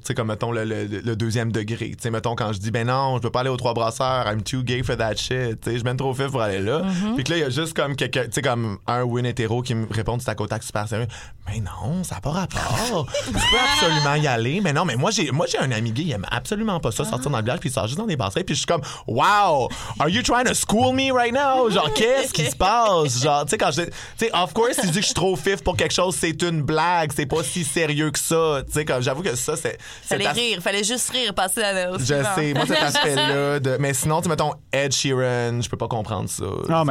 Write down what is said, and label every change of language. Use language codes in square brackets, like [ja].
[fr] Tu sais, comme, mettons, le deuxième degré. Tu sais, mettons, quand je dis, ben non, je peux pas aller aux Trois Brasseurs, [en] I'm too gay for that shit. [fr] Tu sais, je m'aime trop fif pour aller là. Mm-hmm. Puis que là, il y a juste comme quelqu'un, tu sais, comme un win hétéro qui me répond du tac au tac super sérieux. Ben non, ça n'a pas rapport. Je peux absolument y aller. Mais non, mais moi, j'ai un ami gay, il aime absolument pas ça, sortir dans le village, puis il sort juste dans des brasseries. [en] Puis je suis comme, wow, are you trying to school me right now? [fr] Genre, qu'est-ce qui se passe? Genre, tu sais, quand je. Tu sais, of course, il dit que je suis trop fif pour quelque chose, c'est une blague, c'est pas si sérieux. sérieux que ça. Tu sais, comme j'avoue que ça, c'est. Fallait juste rire, passer à l'autre. Je sais, moi, cet aspect-là. De... Mais sinon, tu mettons Ed Sheeran, je peux pas comprendre ça. Oh je